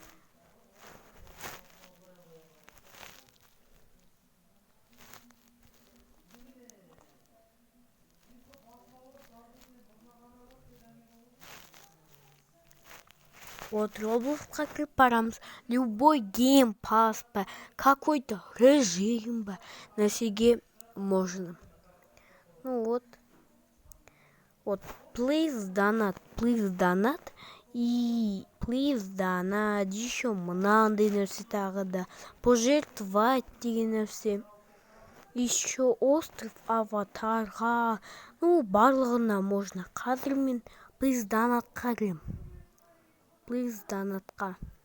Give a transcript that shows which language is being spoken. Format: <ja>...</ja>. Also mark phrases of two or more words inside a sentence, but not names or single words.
<kk>Вот Roblox'қа кіріп барамыз.</kk> <ru>Любой геймпас па, какой-то режим ба, нәрсеге можно. Ну вот. Вот,</ru> <en>please donate и please donate,</en> <kk>еще мынандай нәрсе тағы да, пожертвовать деген нәрсе.</kk> <ru>Еще остров Аватарға, барлығына можно.</ru> <kk>Қазір мен</kk> <en>please donate-</en> <kk>қа кірем.</kk> <en>Please donate-қа.</en>